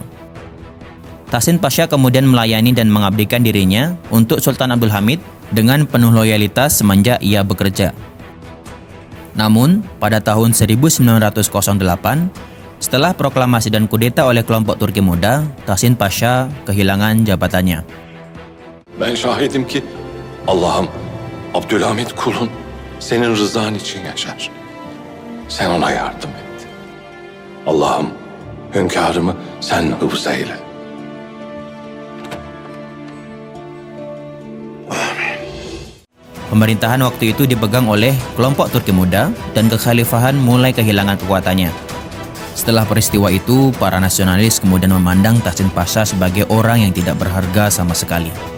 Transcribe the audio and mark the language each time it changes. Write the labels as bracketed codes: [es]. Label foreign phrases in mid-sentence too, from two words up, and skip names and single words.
[id] Tahsin Pasha kemudian melayani dan mengabdikan dirinya untuk Sultan Abdul Hamid dengan penuh loyalitas semenjak ia bekerja. Namun, pada tahun 1908, setelah proklamasi dan kudeta oleh kelompok Turki Muda, Tahsin Pasha kehilangan jabatannya. [tr] Ben şahidim ki Allah'ım Abdülhamid kulun senin rızan için yaşar. Sen ona yardım et. Allah'ım hünkârımı sen hıfz eyle. [id] Pemerintahan waktu itu dipegang oleh kelompok Turki muda dan kekhalifahan mulai kehilangan kekuatannya. Setelah peristiwa itu, para nasionalis kemudian memandang Tahsin Pasha sebagai orang yang tidak berharga sama sekali.